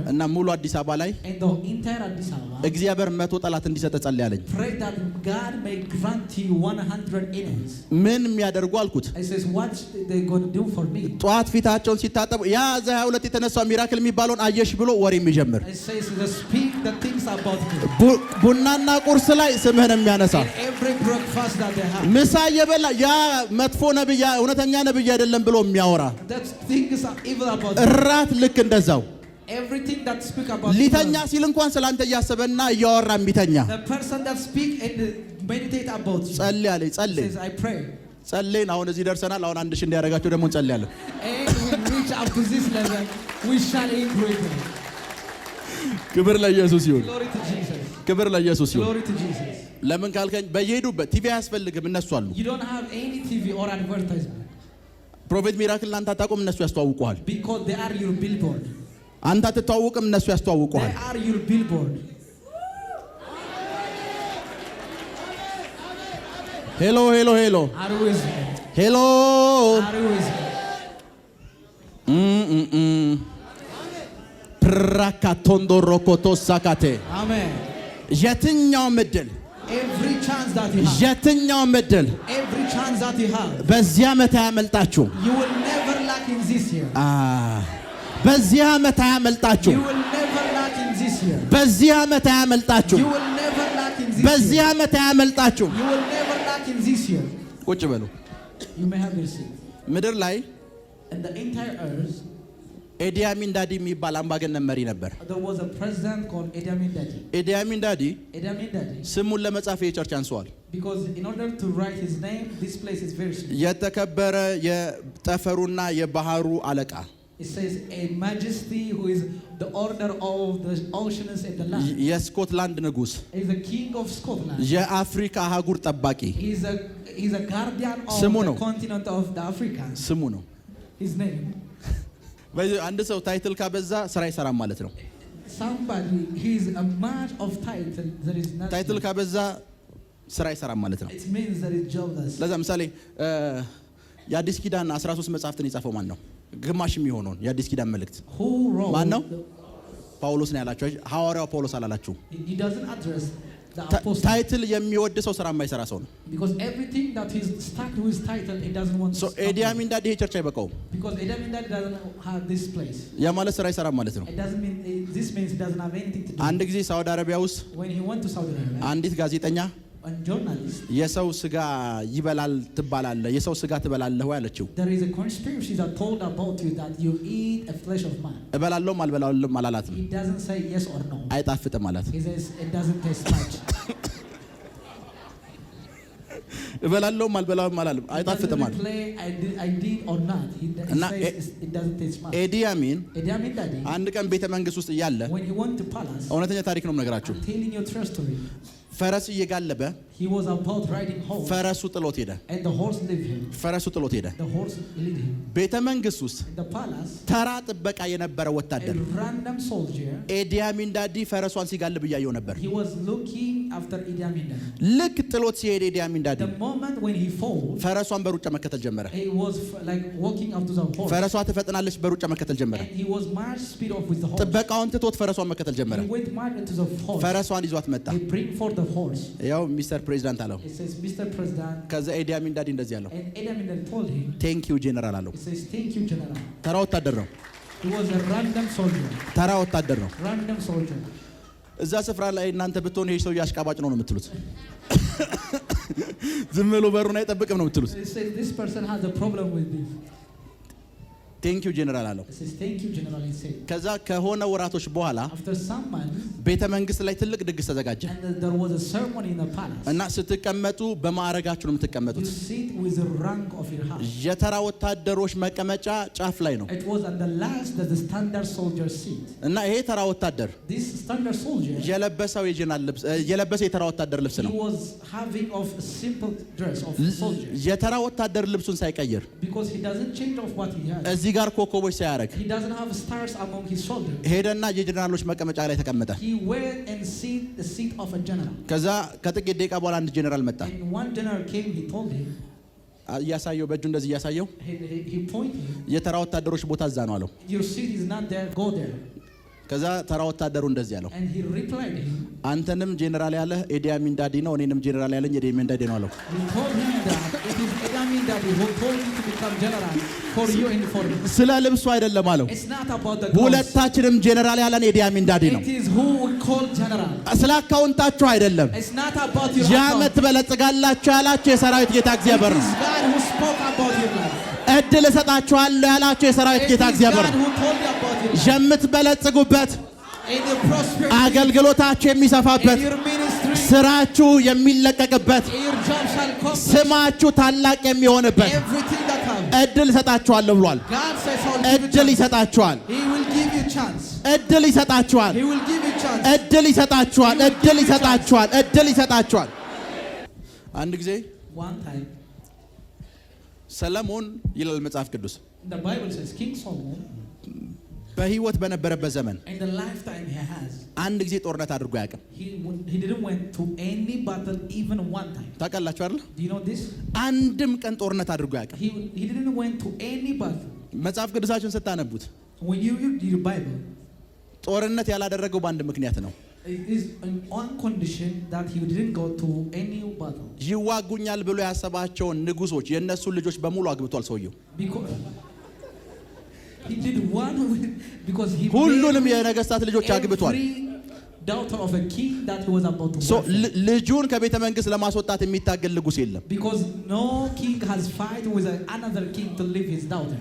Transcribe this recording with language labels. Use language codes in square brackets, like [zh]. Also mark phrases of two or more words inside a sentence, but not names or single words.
[am] እና ሙሉ አዲስ አበባ ላይ [en] And the entire Addis Ababa. [am] እግዚአብሔር 100 ጠላት እንዲሰጥ ጸልያለኝ። [en] Pray that God may grant you 100 enemies. [am] ምን የሚያደርጉ አልኩት። [en] I says what they going to do for me? [am] ጧት ፊታቸውን ሲታጠቡ ያ 22 የተነሳው ሚራክል የሚባለውን አየሽ ብሎ ወሬ የሚጀምር [en] I says they speak the things about me. [am] ቡናና ቁርስ ላይ ስምህን የሚያነሳ [en] Every breakfast that they have. [am] ምሳ እየበላ ያ መጥፎ ነብይ እውነተኛ ነብይ አይደለም ብሎ የሚያወራ [en] That things are evil about me. [am] እራት ልክ እንደዛው [en] Everything that speak about [am] ሊተኛ [en] evil. [am] ሲል እንኳን ስላንተ እያሰበና እያወራ የሚተኛ [en] The person that speak and meditate about you. [am] ጸልይ አለኝ። ጸልይ [en] Says I pray. [am] ጸልይን አሁን እዚህ ደርሰናል። አሁን 1000 እንዲያደርጋቸው ደግሞ እንጸልያለን። [en] And we reach up to this level, we shall increase. [am] ክብር ለኢየሱስ ይሁን። [en] Glory to Jesus. [am] ክብር ለኢየሱስ ይሁን። [en] Glory to Jesus. [am] ለምን ካልከኝ በየሄዱበት ቲቪ አያስፈልግም እነሱ አሉ። [en] You don't have any TV or advertisement. [am] ፕሮፌት ሚራክል አንተ አታውቁም እነሱ ያስተዋውቁሃል። [en] Because they are your billboard. [am] አንተ አትተዋወቅም እነሱ ያስተዋውቁሃል። [en] They are your billboard. hello hello hello Are you with me? ሄሎ Are you with me? ፕራካቶንዶ ሮኮቶ ሳካቴ Amen. [am] የትኛው ምድል [en] Every chance that you have. [am] የትኛው ምድል [en] Every chance that you have. [am] በዚህ ዓመት አያመልጣችሁ። [en] You will never lack in this year. [am] በዚህ ዓመት አያመልጣችሁ። [en] You will never lack in this year. [am] በዚህ ዓመት አያመልጣችሁ። [en] You will never lack in this [am] በዚህ [en] year. [am] ዓመት አያመልጣችሁ። [en] You will never lack in this year. [am] ቁጭ በሉ። [en] You may have your seat. [am] ምድር ላይ [en] In the entire earth, [am] ኤዲ አሚን ዳዲ የሚባል አምባገነን መሪ ነበር። [en] there was a president called Idi Amin Dada. [am] ኤዲ አሚን ዳዲ [en] Idi Amin Dada. [am] ስሙን ለመጻፍ የቸርች አንሷል። [en] Because in order to write his name, this place is very small. [am] የተከበረ የጠፈሩና የባህሩ አለቃ [en] It says a majesty who is the order of the oceans and the land. [am] የስኮትላንድ ንጉስ [en] He's the king of Scotland. [am] የአፍሪካ አህጉር ጠባቂ [en] He's a guardian of [am] ስሙ [en] the [am] ነው። [en] continent of the Africans. [am] ስሙ ነው። [en] His name. [am] አንድ ሰው ታይትል ካበዛ ስራ ይሰራም ማለት ነው። [en] Somebody, he's a man of title. There is nothing. [am] ታይትል ካበዛ ስራ ይሰራም ማለት ነው። [en] It means that he's jobless. [am] ለዛ ምሳሌ የአዲስ ኪዳን 13 መጽሐፍትን የጻፈው ማን ነው? ግማሽ የሚሆነውን የአዲስ ኪዳን መልእክት [en] Who wrote? [am] ማን ነው? ጳውሎስ ነው ያላችሁ። ሐዋርያው ጳውሎስ አላላችሁ። [en] He doesn't address the apostle. [am] ታይትል የሚወድ ሰው ስራ የማይሰራ ሰው ነው። [en] Because everything that he's stuck to his title, he doesn't want to ሶ stop ኤዲ it. [am] አሚን ዳዲ ይሄ ቸርች አይበቃውም። [en] Because Idi Amin Dada doesn't have this place. [am] ያ ማለት ስራ ይሰራም ማለት ነው። [en] It doesn't mean, this means he doesn't have anything to do. [am] አንድ ጊዜ ሳውዲ አረቢያ ውስጥ [en] When he went to Saudi Arabia, [am] አንዲት ጋዜጠኛ [en] a journalist, [am] የሰው ስጋ ይበላል ትባላለህ፣ የሰው ስጋ ትበላለህ ወይ አለችው። [en] there is a conspiracy that told about you that you eat a flesh of man. [am] እበላለሁም አልበላለሁም አላላትም። [en] He doesn't say yes or no. [am] አይጣፍጥም አላት። [en] He says it doesn't taste much. [am] እበላለሁም አልበላለሁም አላለም። [en] He doesn't [am] አይጣፍጥም አለ። [en] replay I did or not. He [am] እና [en] says it doesn't taste much. ኤዲ አሚን Idi Amin Dada, [am] አንድ ቀን ቤተ መንግስት ውስጥ እያለ [en] when he went to palace, [am] እውነተኛ ታሪክ ነው የምነግራችሁ። [en] I'm telling you a true story. [am] ፈረስ እየጋለበ [en] He was about riding horse, [am] ፈረሱ ጥሎት ሄደ። [en] and the horse leave him. [am] ፈረሱ ጥሎት ሄደ። [en] The horse lead him. [am] ቤተ መንግስት ውስጥ [en] In the palace, [am] ተራ ጥበቃ የነበረ [en] a [am] ወታደር [en] random soldier, [am] ኤዲ አሚን ዳዲ ፈረሷን ሲጋልብ እያየው ነበር። [en] he was looking after Idi Amin Dada. [am] ልክ ጥሎት ሲሄድ ኤዲ አሚን ዳዲ [en] The moment when he falls, [am] ፈረሷን በሩጫ መከተል ጀመረ። [en] he was like walking up to the horse, [am] ፈረሷ ትፈጥናለች፣ በሩጫ መከተል ጀመረ። [en] and he was much speed off with the horse. [am] ጥበቃውን ትቶት ፈረሷን መከተል ጀመረ። [en] He went much into the horse. [am] ፈረሷን ይዟት መጣ። [en] He bring for the horse. [am] ያው [en] Mister President [am] አለው። [en] He says, Mr. President, [am] ከዛ ኤዲ አሚን ዳዲ እንደዚህ አለው፣ [en] and Idi Amin Dada told him, thank you General [am] አለው። [en] he says, thank you, General. [am] ተራ ወታደር ነው። [en] He was a random soldier. [am] ተራ ወታደር ነው። [en] Random soldier. [am] እዛ ስፍራ ላይ እናንተ ብትሆኑ ይሄ ሰው አሽቃባጭ ነው የምትሉት። ዝም ብሎ በሩን አይጠብቅም ነው የምትሉት። [en] He says, this person has a problem with this. thank you General [am] አለው። [en] He says, thank you, General, he said. [am] ከዛ ከሆነ ወራቶች በኋላ [en] After some months, [am] ቤተ መንግስት ላይ ትልቅ ድግስ ተዘጋጀ [en] and there was a ceremony in the palace. [am] እና ስትቀመጡ በማዕረጋችሁ ነው [en] You [am] የምትቀመጡት። [en] sit with the rank of your house. [am] የተራ ወታደሮች መቀመጫ ጫፍ ላይ ነው [en] It was on the last that the standard soldier seat. [am] እና ይሄ ተራ ወታደር [en] This standard soldier, [am] የለበሰው የጀነራል ልብስ የለበሰው የተራ ወታደር ልብስ [en] he [am] ነው። [en] was having of a simple dress of a soldier. [am] የተራ ወታደር ልብሱን ሳይቀይር [en] Because he doesn't change of what he has. [am] እዚህ ጋር ኮከቦች ሳያረግ [en] He doesn't have stars among his shoulders. [am] ሄደና የጀነራሎች መቀመጫ ላይ ተቀመጠ። [en] He went and sit the seat of a general. [am] ከዛ ከጥቂት ደቂቃ በኋላ አንድ ጀነራል መጣ። [en] And one general came, he told him, [am] እያሳየው በእጁ እንደዚህ እያሳየው [en] he pointed, [am] የተራ ወታደሮች ቦታ እዛ ነው አለው። [en] your seat is not there, go there. [am] ከዛ ተራ ወታደሩ እንደዚህ አለው፣ [en] And he replied him, [am] አንተንም ጄኔራል ያለህ ኤዲ አሚን ዳዲ ነው፣ እኔንም ጄኔራል ያለኝ ኤዲ አሚን ዳዲ ነው አለው። [en] he told him that it is Idi Amin Dada who told you to become general for you and for me. [am] ስለ ልብሱ አይደለም አለው። [en] It's not about the clothes. [am] ሁለታችንም ጄኔራል ያለን ኤዲ አሚን ዳዲ ነው። [en] It is who we call general. [am] ስለ አካውንታችሁ አይደለም። [en] It's not about your [am] የዓመት [en] account. [am] ትበለጽጋላችሁ ያላችሁ የሰራዊት ጌታ [en] It [am] እግዚአብሔር ነው። [en] is God who spoke about your life. [am] እድል እሰጣችኋለሁ ያላችሁ የሰራዊት [en] It [am] ጌታ [en] is [am] እግዚአብሔር [en] God [am] ነው። [en] who told you about your life. [am] የምትበለጽጉበት፣ [en] In your prosperity, [am] አገልግሎታችሁ የሚሰፋበት፣ [en] in your ministry, [am] ስራችሁ የሚለቀቅበት፣ [en] your job shall come. [am] ስማችሁ ታላቅ የሚሆንበት [en] Everything that comes. [am] እድል እሰጣችኋለሁ ብሏል። [en] God says, I'll give you [am] እድል [en] chance. [am] ይሰጣችኋል። [en] He will give you chance. [am] እድል ይሰጣችኋል። [en] He will give you chance. [am] እድል ይሰጣችኋል። እድል ይሰጣችኋል። እድል ይሰጣችኋል። አንድ ጊዜ [en] One time, [am] ሰለሞን ይላል መጽሐፍ ቅዱስ [en] the Bible says King Solomon, [am] በህይወት በነበረበት ዘመን [en] in the lifetime he has, [am] አንድ ጊዜ ጦርነት አድርጎ አያውቅም። [en] he didn't went to any battle even one time. [am] ታውቃላችሁ አይደል? [en] Do you know this? [am] አንድም ቀን ጦርነት አድርጎ አያውቅም። [en] He didn't went to any battle. [am] መጽሐፍ ቅዱሳችሁን ስታነቡት [en] When you read your Bible, [am] ጦርነት ያላደረገው በአንድ ምክንያት ነው። [en] it is on condition that he didn't go to any battle. [am] ይዋጉኛል ብሎ ያሰባቸውን ንጉሶች የነሱ ልጆች በሙሉ አግብቷል ሰውየው። [en] Because he did one because he [am] ሁሉንም የነገስታት ልጆች አግብቷል። [en] daughter of a king that he was about to [am] ልጁን ከቤተ መንግስት ለማስወጣት የሚታገል ንጉስ የለም። [en] Because no king has fight with another king to leave his daughter.